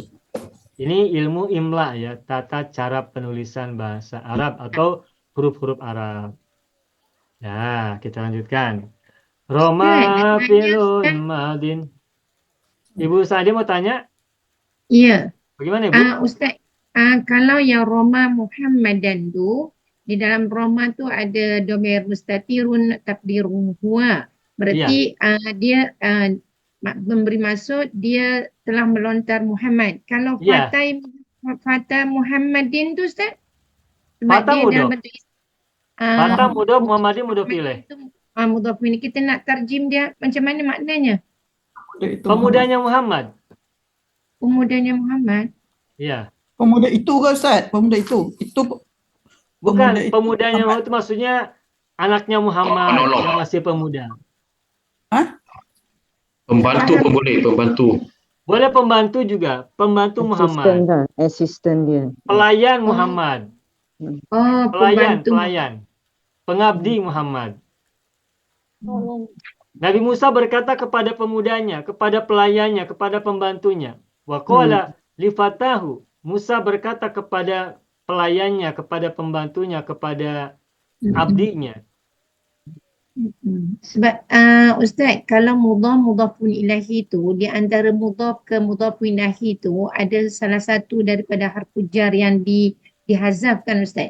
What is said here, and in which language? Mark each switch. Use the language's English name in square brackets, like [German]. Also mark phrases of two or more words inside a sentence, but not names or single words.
[Indonesian] Ini ilmu imla ya, tata cara penulisan bahasa Arab atau huruf-huruf Arab. Nah, kita lanjutkan. Roma Ustaz, filun Ustaz. madin. Ibu Sadia mau tanya? Ya. Bagaimana Ibu? [Malay] Ustaz, kalau yang Roma Muhammadan tu, di dalam Roma tu ada [Arabic] ضمير مستتر تقديره هو. [Malay] Berarti dia memberi maksud dia telah melontar Muhammad. Kalau Ya. Fatah Muhammadin tu Ustaz, sebab Fatah dia dalam mudhof. bentuk Fatah mudhof, Muhammadin [Arabic] مضاف إليه. [Malay] mudhaf ini kita nak tarjim dia macam mana maknanya? [Indonesian] Pemuda itu Muhammad. Pemudanya Muhammad. Pemudanya Muhammad. Ya. Pemuda itu ke Ustaz? Pemuda itu. Itu Bukan, itu pemudanya Muhammad. itu maksudnya anaknya Muhammad yang masih pemuda. Pembantu pun boleh, pembantu. Boleh pembantu juga, pembantu Muhammad. Asisten dia. Pelayan Muhammad. Oh, pembantu. Pelayan. Pengabdi Muhammad. Nabi Musa berkata kepada pemudanya, kepada pelayannya, kepada pembantunya. [Arabic] وقال لفتاه. [Indonesian] Musa berkata kepada pelayannya, kepada pembantunya, kepada abdinya. [Malay] Sebab Ustaz, kalau [Arabic] مضاف إليه [Malay] tu, di antara mudhaf ke [Arabic] مضاف إليه [Malay] tu ada salah satu daripada [Arabic] حرف جر [Malay] yang dihazafkan Ustaz.